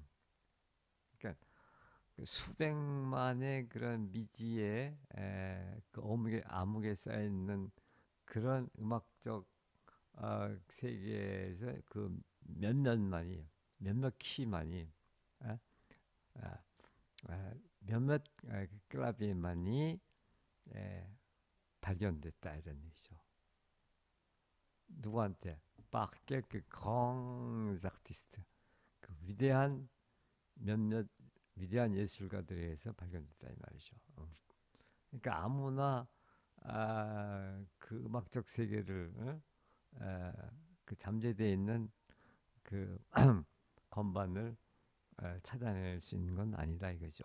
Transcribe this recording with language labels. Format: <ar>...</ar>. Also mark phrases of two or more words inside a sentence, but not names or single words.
<ko>그러니까 그 수백만의 그런 미지의 그 암흑에 쌓여 있는 그런 음악적 세계에서 그 몇몇 키만이 아, 아, 몇몇 그 클라비만이 발견됐다 이런 얘기죠. 누구한테?</ko> <fr>par quelques grands artistes.</fr> <ko>그 위대한 몇몇 위대한 예술가들에 의해서 발견됐다 이 말이죠. 그러니까 아무나 그 음악적 세계를 그 잠재되어 있는 그 건반을 찾아낼 수 있는 건 아니다 이거죠.</ko>